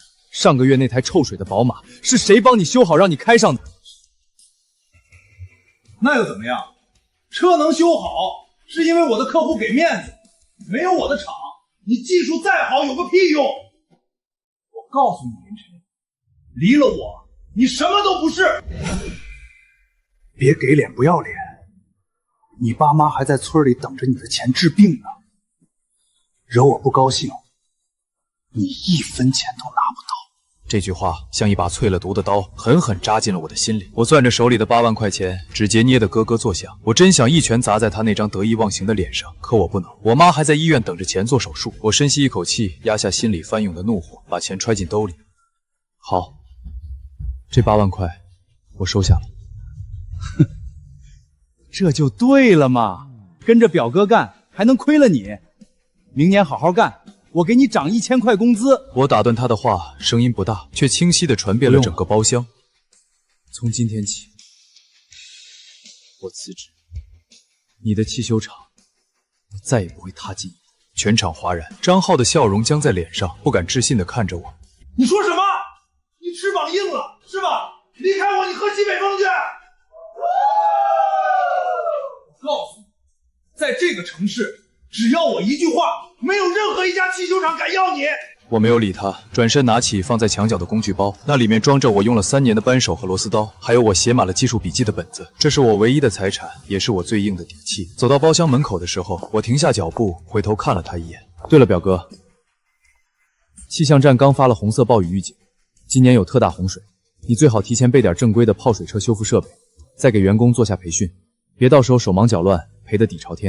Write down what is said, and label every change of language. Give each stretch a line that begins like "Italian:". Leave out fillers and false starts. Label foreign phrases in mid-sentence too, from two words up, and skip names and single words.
Chinese: 上個月那台臭水的寶馬，是誰幫你修好讓你開上的？那又怎麼樣？車能修好，是因為我的客戶給面子，沒有我的廠，你技術再好有個屁用！我告訴你，林晨，離了我，你什麼都不是。別給臉不要臉，你爸媽還在村裡等着你的錢治病呢。惹我不高興，你1分錢都拿不到。這句話像一把淬了毒的刀，狠狠扎進了我的心裡。我攥着手裡的8 萬塊錢，指節捏得咯咯作響。我真想一拳砸在他那張得意忘形的臉上，可我不能。我媽還在醫院等着錢做手術。我深吸一口氣，壓下心裡翻湧的怒火，把錢揣進兜裡。好，這8萬塊我收下了。哼，這就對了嘛，跟着表哥幹還能虧了你？明年好好幹，我給你漲1000塊工資。我打斷他的話，聲音不大，卻清晰地傳遍了整個包廂。從今天起，我辭職，你的汽修廠，我再也不會踏進。全場嘩然，張浩的笑容僵在臉上，不敢置信地看着我。你說什麼？你翅膀硬了是吧？離開我，你喝西北風去！我告訴你，在這個城市，只要我一句話，沒有任何一家汽修廠敢要你。我没有理他，轉身拿起放在牆角的工具包，那裡面裝着我用了3年的扳手和螺絲刀，還有我寫滿了技術筆記的本子。這是我唯一的財產，也是我最硬的底氣。走到包廂門口的時候，我停下腳步，回頭看了他一眼。對了，表哥，氣象站剛發了紅色暴雨預警，今年有特大洪水，你最好提前備點正規的泡水車修復設備，再給員工做下培訓，別到時候手忙腳亂，賠得底朝天。